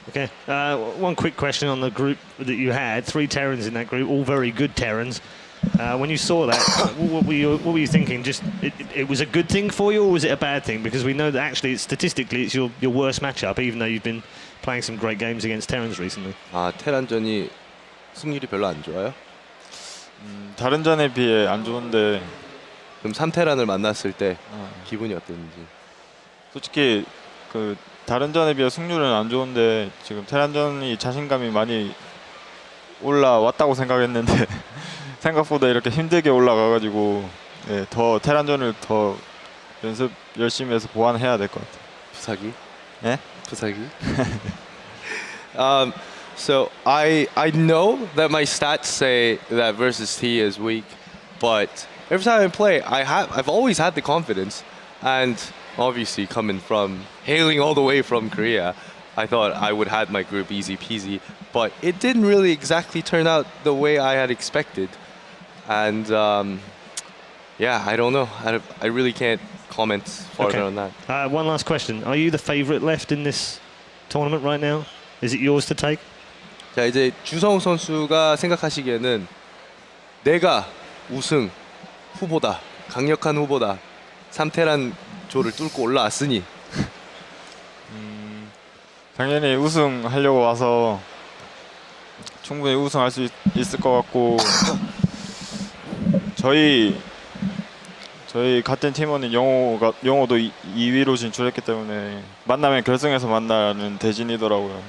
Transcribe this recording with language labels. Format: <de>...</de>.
<en>Okay, one quick question on the group that you had. 3 Terrans in that group, all very good Terrans. When you saw that, what were you thinking? Just it was a good thing for you, or was it a bad thing? Because we know that actually, statistically, it's your worst matchup, even though you've been playing some great games against Terrans recently.</en> <ko>아, 테란전이 승률이 별로 안 좋아요? 다른 전에 비해 안 좋은데 그럼 3테란을 만났을 때 기분이 어땠는지? 솔직히 그 다른 전에 비해 승률은 안 좋은데 지금 테란전이 자신감이 많이 올라왔다고 생각했는데 생각보다 이렇게 힘들게 올라가가지고 더 테란전을 더 연습 열심히 해서 보완해야 될 것 같아요. 부사기? 네? 부사기?</ko> <en>So I know that my stats say that versus T is weak, but every time I play, I've always had the confidence, and obviously hailing all the way from Korea, I thought I would have my group easy peasy, but it didn't really exactly turn out the way I had expected, and yeah, I don't know. I really can't comment further on that. One last question: are you the favorite left in this tournament right now? Is it yours to take?</en> <ko>자, 이제 주성우 선수가 생각하시기에는 내가 우승 후보다, 강력한 후보다, 3테란 조를 뚫고 올라왔으니 당연히 우승하려고 와서 충분히 우승할 수 있을 것 같고 저희 같은 팀원인 영호도 2위로 진출했기 때문에 만나면 결승에서 만나는 대진이더라고요.</ko>